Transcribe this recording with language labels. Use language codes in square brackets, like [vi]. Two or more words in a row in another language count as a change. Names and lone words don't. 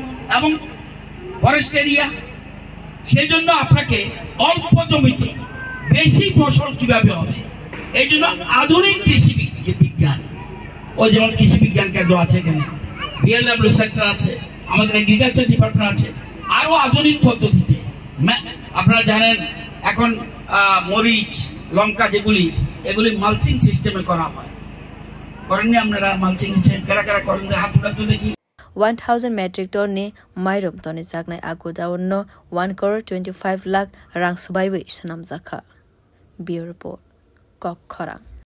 [bn] এবং [en] forest area [bn] সেজন্য আপনাকে অল্প জমিতে বেশি ফসল কিভাবে হবে এইজন্য আধুনিক কৃষি বিজ্ঞান ওই যেমন কৃষি বিজ্ঞান কেন্দ্র আছে এখানে [en] BLW centre [bn] আছে আমাদের [en] agriculture department [bn] আছে আরো আধুনিক পদ্ধতিতে আপনারা জানেন এখন মরিচ লঙ্কা যেগুলি এগুলি [en] mulching system-এ [bn] করা হয় করেননি আপনারা [en] mulching system [bn] কারা করেন হাত উঠাতে দেখি [trp] 1000 [en] metric ton [trp] ni Mairum toni sagnai agodawno 1 crore 25 lakh rang subaiwi sanam zakha [en] Bureau report [trp] Kok Khorang